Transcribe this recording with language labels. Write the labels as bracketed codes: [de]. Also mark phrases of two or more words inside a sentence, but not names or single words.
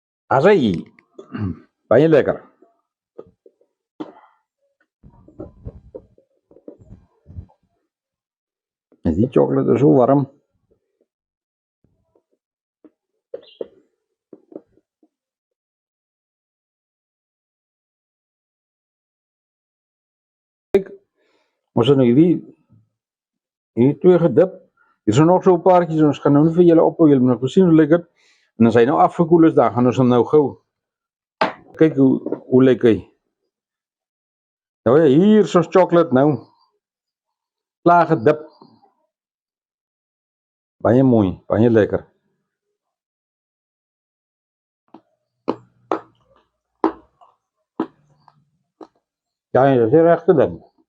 [af] Acai. Baie lekker. En die [nl] chocolade is zo warm. [af] Kijk, ons het nou hierdie twee gedip. [nl] Hier zijn nog zo'n paartjies, [af] ons gaan nou [nl] niet voor jullie op, jullie nog zien hoe lekker. En als hij nou afgekoeld is, dan gaan we hem nou gauw. [af] Kijk hoe lekker hij. Nou ja, hier is ons chocolate nou. Klaar gedip. Baie mooi, baie lekker. [nl] Ja, dat is de rechte ding.